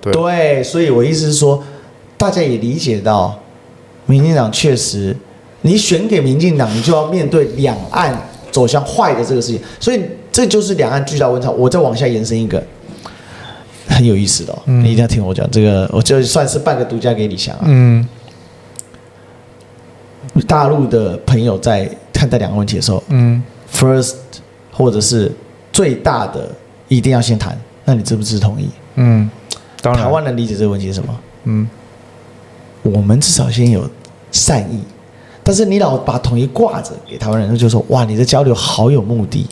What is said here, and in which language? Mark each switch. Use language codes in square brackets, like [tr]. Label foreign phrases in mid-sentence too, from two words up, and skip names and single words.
[zh] 對，所以我意思是說，大家也理解到，民進黨確實，你選給民進黨，你就要面對兩岸走向壞的這個事情。所以這就是兩岸巨大溫差。我再往下延伸一個。很有意思的你一定要聽我講這個，我就算是半個獨家給李翔啊。大陸的朋友在看待兩個問題的時候 ，first 或者是最大的一定要先談，那你支不支持統一？當然。台灣人理解這個問題是什麼？我們至少先有善意，但是你老把統一掛着給台灣人，就說哇，你的交流好有目的。